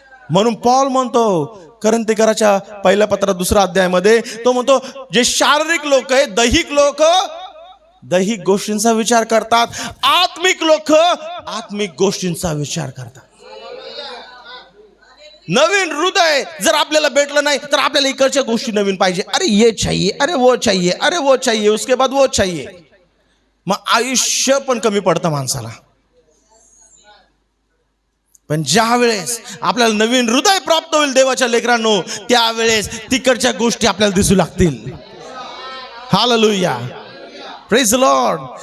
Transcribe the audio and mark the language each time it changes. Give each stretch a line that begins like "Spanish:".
Marathi: म्हणून पॉल म्हणतो कोरिन्थीकराच्या पहिल्या पत्रात 2 अध्यायामध्ये, तो म्हणतो जे शारीरिक लोक आहे, दैहिक लोक दैहिक गोष्टींचा विचार करतात, आत्मिक लोक आत्मिक गोष्टींचा विचार करतात. नवीन हृदय जर आपल्याला भेटलं नाही, तर आपल्याला इकडच्या गोष्टी नवीन पाहिजे.
Hindi: अरे ये चाहिए, अरे वो चाहिए, अरे वो चाहिए, उसके बाद वो चाहिए.
Marathi: मग आयुष्य पण कमी पडतं माणसाला. पण ज्या वेळेस आपल्याला नवीन हृदय प्राप्त होईल देवाच्या लेकरांनो, त्यावेळेस तिकडच्या गोष्टी आपल्याला दिसू लागतील. हालेलुया.
English: Praise the lord.